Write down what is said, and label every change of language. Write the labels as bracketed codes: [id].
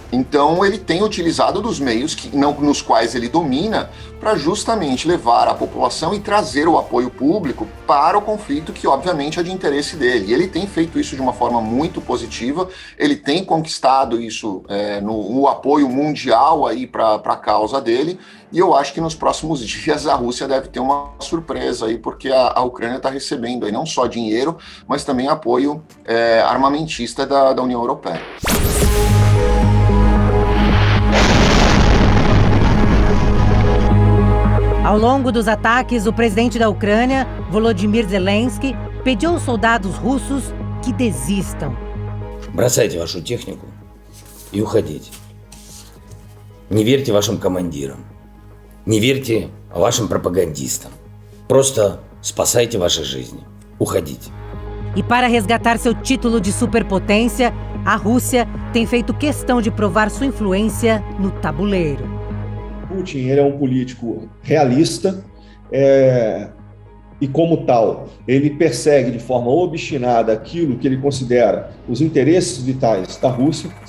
[pt] Então ele tem utilizado dos meios nos quais ele domina para justamente levar a população e trazer o apoio público para o conflito que obviamente é de interesse dele. E ele tem feito isso de uma forma muito positiva, ele tem conquistado isso no apoio mundial aí para a causa dele, e eu acho que nos próximos dias a Rússia deve ter uma surpresa aí, porque a Ucrânia está recebendo aí não só dinheiro, mas também apoio armamentista da União Europeia. Ao longo dos ataques, o presidente da Ucrânia, Volodymyr Zelensky, pediu aos soldados russos que desistam. [ru] Бросайте вашу технику и уходите. Не верьте вашим командирам. Не верьте вашим пропагандистам. Просто спасайте ваши жизни. Уходите. [pt] E para resgatar seu título de superpotência, a Rússia tem feito questão de provar sua influência no tabuleiro. Putin, ele é um político realista e, como tal, ele persegue de forma obstinada aquilo que ele considera os interesses vitais da Rússia.